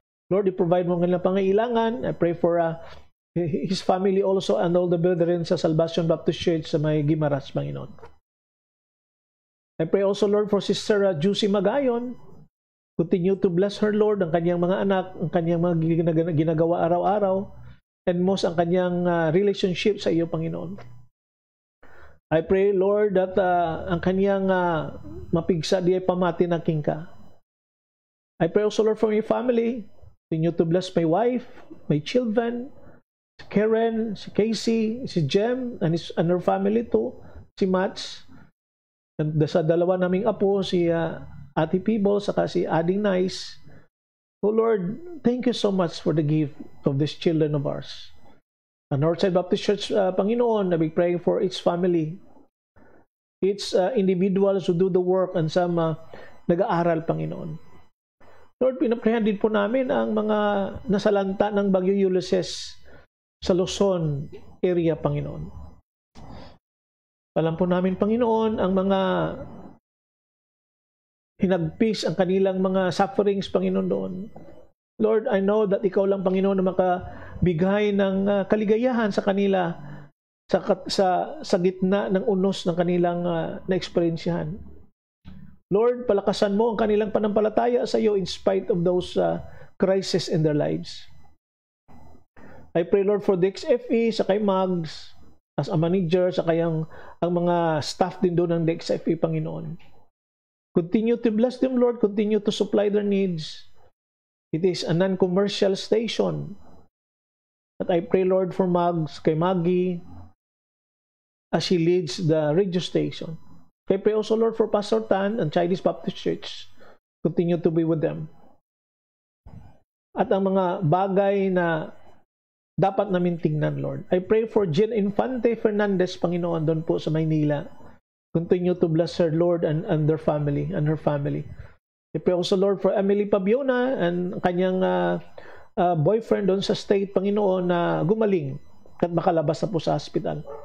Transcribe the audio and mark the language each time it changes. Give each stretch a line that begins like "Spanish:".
Filipino: Lord, i-provide mo ang kanilang pangailangan.
English: I pray for his family also and all the brethren sa Salvation Baptist Church
Filipino: sa may Guimaras, Panginoon.
English: I pray also, Lord, for Sister Juicy Magayon. Continue to bless her, Lord,
Filipino: ang kanyang mga anak, ang kanyang mga ginagawa araw-araw,
English: and most
Filipino: ang kanyang relationship sa iyo, Panginoon.
English: I pray, Lord, that ang kanyang mapigsa di ay pamati na king ka. I pray also, Lord, for my family. Continue to bless my wife, my children, si Karen, si Casey, si Jem, and her family too, si Mats. And
Filipino: sa dalawa naming apo, si Ate Peeble, saka si Ading Nice.
English: Oh Lord, thank you so much for the gift of these children of ours. And Northside Baptist Church, Panginoon, na be praying for its family, its individuals who do the work, and some
Filipino: nag-aaral, Panginoon. Lord, pinaprayan din po namin ang mga nasalanta ng Bagyo Ulysses sa Luzon area, Panginoon. Alam po namin, Panginoon, ang mga hinagpis ang kanilang mga sufferings, Panginoon, doon. Lord,
English: I know that
Filipino: Ikaw lang, Panginoon, na makabigay ng kaligayahan sa kanila sa gitna ng unos ng kanilang na-experiensyahan. Lord, palakasan mo ang kanilang panampalataya sa iyo
English: in spite of those crises in their lives. I pray, Lord, for the XFE,
Filipino: sa kay Mags,
English: as a manager,
Filipino: sa kayang ang mga staff din doon ng DXFE, Panginoon.
English: Continue to bless them, Lord. Continue to supply their needs. It is a non-commercial station. At I pray, Lord, for Mags, kay Maggie, as she leads the radio station. I pray also, Lord, for Pastor Tan and Chinese Baptist Church. Continue to be with them.
Filipino: At ang mga bagay na dapat namin tingnan, Lord.
English: I pray for Jen Infante Fernandez, Panginoon,
Filipino: doon po sa Maynila.
English: Continue to bless her, Lord, and their family, and her family. I pray also, Lord, for
Filipino: Emily Pabiona and kanyang boyfriend doon sa state, Panginoon, na gumaling at makalabas na po sa hospital.